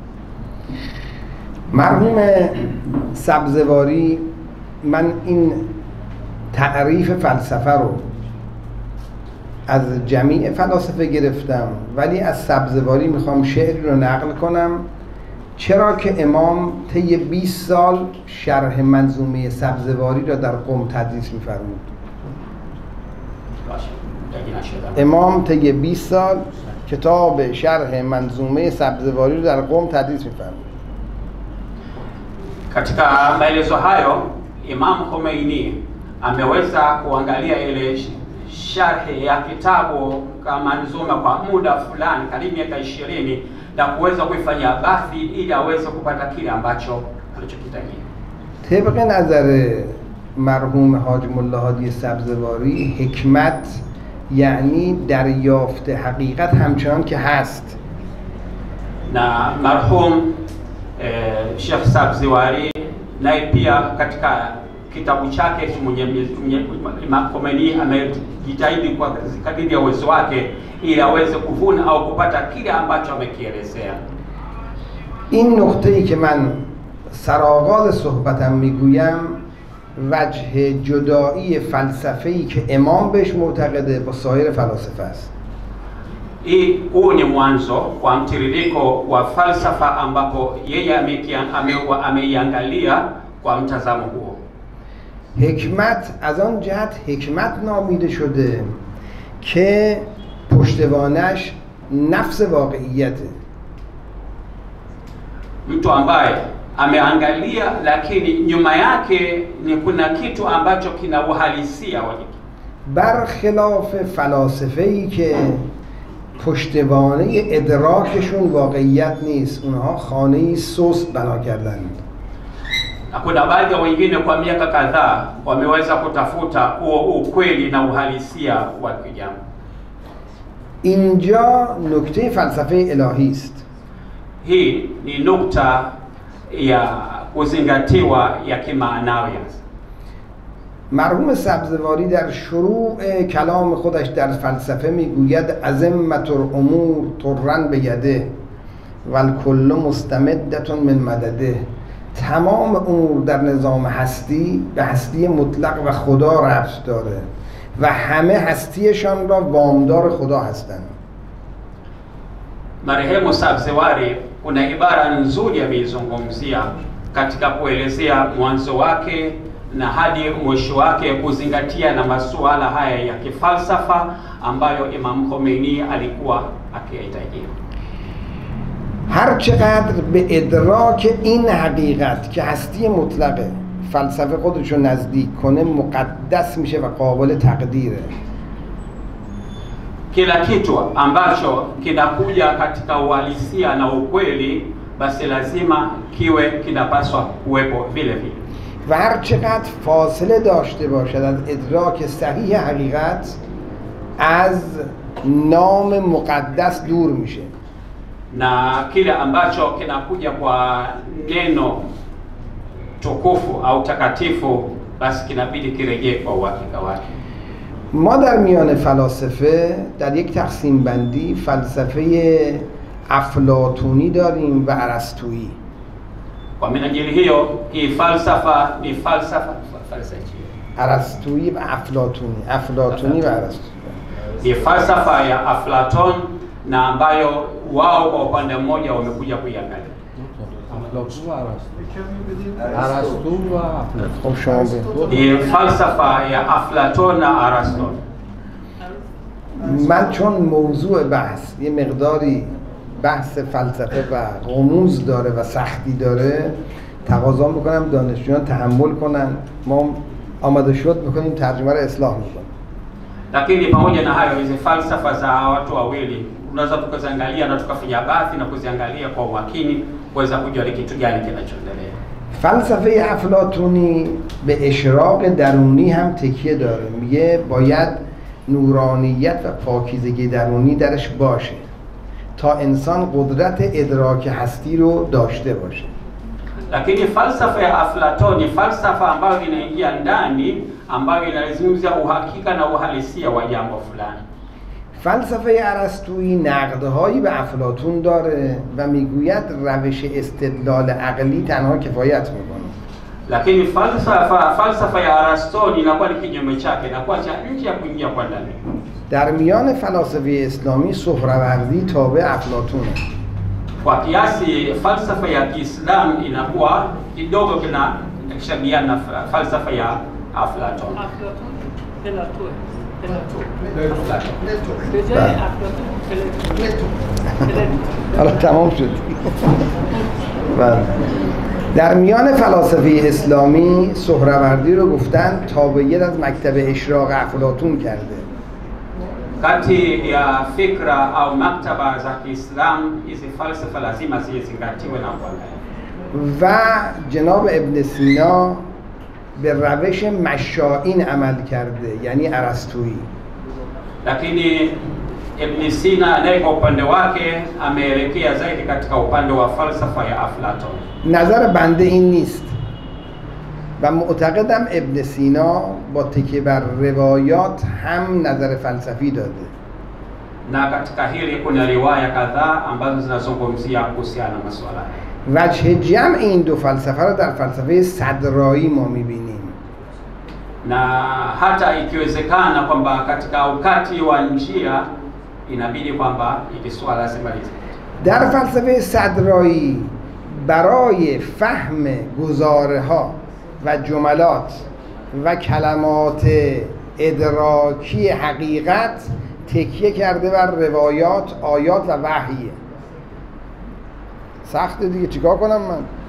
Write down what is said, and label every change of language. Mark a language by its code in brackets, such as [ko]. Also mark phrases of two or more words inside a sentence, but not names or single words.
[fa] مرحوم سبزواری، من این تعریف فلسفه رو از جمیع فلاسفه گرفتم، ولی از سبزواری میخوام شعری رو نقل کنم، چرا که امام طی 20 سال شرح منظومه سبزواری را در قم تدریس می‌فرمود. امام طی 20 سال کتاب شرح منظومه سبزواری رو در قم تدریس می‌فرمود. [sw] Katika maelezo hayo Imam Khomeini ameweza kuangalia ile sharhi ya kitabu kama nzuma kwa muda fulani karibu miaka 20 na kuweza kuifanyia bathi ili aweze kupata kile ambacho alichokitajia. [fa] طبق نظر مرحوم حاج ملا هادی سبزواری، حکمت یعنی دریافت حقیقت همچنان که هست. [sw] Na marhum Sheikh Sabziwari naye pia katika kitabu chake Imam Khomeini amejitahidi kwa kadiri ya uwezo wake ili aweze kuvuna au kupata kile ambacho amekielezea. [fa] این نقطه‌ای که من سرآغاز صحبتم میگویم وجه جدایی فلسفه‌ای که امام بهش معتقده با سایر فلاسفه است. [sw] Huu ni mwanzo kwa mtiririko wa falsafa ambapo yeye ameiangalia kwa mtazamo huo. [fa] حکمت از آن جهت حکمت نامیده شده که پشتوانش نفس واقعیته. [sw] Mtu ambaye ameangalia lakini nyuma yake ni kuna kitu ambacho kina uhalisia wake. [fa] برخلاف فلاسفه‌ای که پشتوانه ادراکشون واقعیت نیست، اونها خانه‌ای سست بنا کردند. [sw] Kuna baadhi ya wengine kwa miaka kadhaa wameweza kutafuta huo ukweli na uhalisia wa kijambo. [fa] اینجا نکته فلسفه الهی است. [sw] Hii ni nukta ya kuzingatiwa ya kimaanawi. [fa] مرحوم سبزواری در شروع کلام خودش در فلسفه میگوید [ar] عظمت الامور طرا بیده والکل مستمدة من مدده. [fa] تمام امور در نظام هستی به هستی مطلق و خدا ربط داره و همه هستیشان را وامدار خدا هستند. [sw] Marehemu Sabziwari kuna ibara nzuri ameizungumzia katika kuelezea mwanzo wake na hadi mwisho wake, kuzingatia na masuala haya ya kifalsafa ambayo Imam Khomeini alikuwa akiyahitajia. [fa] هر چقدر به ادراک این حقیقت که هستی مطلقه فلسفه خودشو نزدیک کنه مقدس میشه و قابل تقدیره. [sw] Kila kitu ambacho kinakuja katika uhalisia na ukweli basi lazima kiwe kinapaswa kuwepo vile vile. [fa] و هر چقدر فاصله داشته باشد از ادراک صحیح حقیقت از نام مقدس دور میشه. [sw] Na kile ambacho kinakuja kwa neno tukufu au takatifu basi kinabidi kirejee kwa uhakika wake. [fa] ما در میان فلاسفه در یک تقسیم بندی فلسفه افلاطونی داریم و ارسطویی. [sw] Kwa minajili hiyo hii falsafa ni falsafa [fa] ارسطویی و افلاطونی و ارسطویی. [sw] Ni falsafa ya Aflaton na ambayo wao kwa upande mmoja wamekuja kuiangalia. Ni falsafa ya Aflaton na Aristotle. [fa] من چون موضوع بحث یه مقداری بحث فلسفه و غموض داره و سختی داره، تقاضا میکنم دانشجویان تحمل کنن، ما آماده شد میکنیم ترجمه رو اصلاح میکنیم. [sw] Lakini pamoja na hayo, hizi falsafa za watu wawili unaweza tukaziangalia na tukafanya baadhi na kuziangalia kwa umakini kuweza kujua ni kitu gani kinachoendelea. [fa] فلسفه افلاطونی به اشراق درونی هم تکیه داره، میگه باید نورانیت و پاکیزگی درونی درش باشه تا انسان قدرت ادراک هستی رو داشته باشه. [sw] Lakini falsafa ya Aflatoni, falsafa ambayo inaingia ndani, ambayo inazungumzia uhakika na uhalisia wa jambo fulani. [fa] فلسفه ارسطویی نقدهایی به افلاطون داره و میگوید روش استدلال عقلی تنها کفایت میکنه. [sw] Lakini falsafa ya Arastoni inakuwa ni kinyume chake, inakuwa cha nje ya kuingia kwa ndani. [fa] در میان فلاسفه اسلامی سهروردی تابع افلاطونه. [sw] Kwa kiasi falsafa ya Kiislamu inakuwa kidogo kinashabihiana na falsafa ya Aflaton. [fa] حالا تمام شد. در میان فلاسفه اسلامی سهروردی رو گفتن تابعیت از مکتب اشراق افلاطون کرده. [sw] Kati ya fikra au maktaba za Kiislamu hizi falsafa lazima zizingatiwe na kuangaliwa. [fa] و جناب ابن سینا به روش مشائین عمل کرده، یعنی ارسطویی. [sw] Lakini Ibn Sina naye kwa upande wake ameelekea zaidi katika upande wa falsafa ya Aflaton. [fa] نظر بنده این نیست و معتقدم ابن سینا با تکیه بر روایات هم نظر فلسفی داده. [sw] Na katika hili kuna riwaya kadhaa ambazo zinazungumzia kuhusiana na masuala haya. [fa] وجه جمع این دو فلسفه رو در فلسفه صدرایی ما می‌بینیم. [sw] Na hata ikiwezekana kwamba katika ukati wa njia inabidi kwamba hili swala lazima lizingatie. [fa] در فلسفه صدرایی برای فهم گزاره‌ها و جملات و کلمات ادراکی حقیقت تکیه کرده بر روایات، آیات و وحیه. سخته دیگه، چیکار کنم من؟